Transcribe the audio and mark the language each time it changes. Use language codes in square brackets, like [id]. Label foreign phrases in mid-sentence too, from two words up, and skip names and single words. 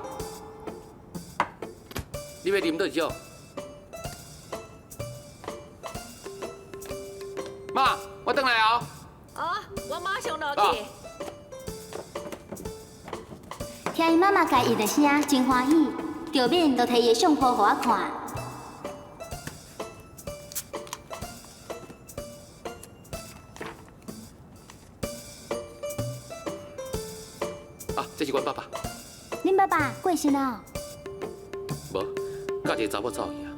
[nan] 你要啉倒一种？妈，我回来哦。我马上落去。听伊妈妈家应的声，真欢喜。赵敏就摕伊的相簿互我看。这是阮爸爸。恁爸爸过身了？无，甲一个查某走去啊。